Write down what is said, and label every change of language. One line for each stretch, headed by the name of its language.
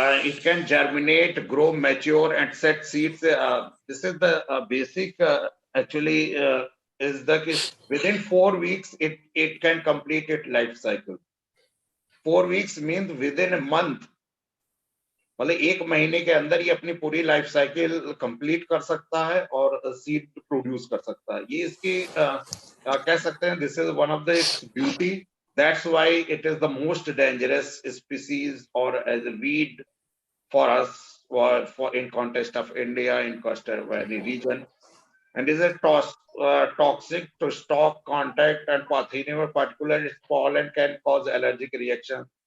English: It can germinate, grow, mature, and set seeds. This is the basic, actually, is the case. Within 4 weeks, it can complete its life cycle. 4 weeks means within a month.
Hindi: मतलब 1 महीने के अंदर ये अपनी पूरी life cycle complete कर सकता है और सीड प्रोड्यूस कर सकता है। ये इसकी कह सकते हैं
English: This is one of the beauty, that's why it is the most dangerous species और as a weed for us for in context of India, in coastal valley region, and is a toxic to stock contact, and Parthenium in particular, its pollen can cause allergic reaction.